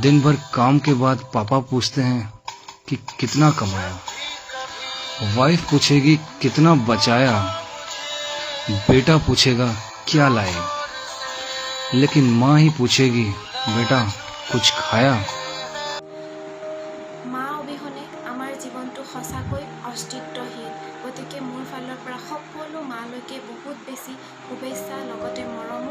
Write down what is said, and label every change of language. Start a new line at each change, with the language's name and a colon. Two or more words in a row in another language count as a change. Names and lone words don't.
Hindi: दिन भर काम के बाद पापा पूछते हैं कि कितना कमाया। वाइफ पूछेगी कितना बचाया। बेटा पूछेगा क्या लाए, लेकिन माँ ही पूछेगी बेटा कुछ खाया।
Assamese: মা অবিহনে আমাৰ জীৱনটো সঁচাকৈ অস্তিত্বহীন গতিকে মোৰ ফালৰ পৰা সকলো মালৈকে বহুত বেছি শুভেচ্ছা লগতে মৰম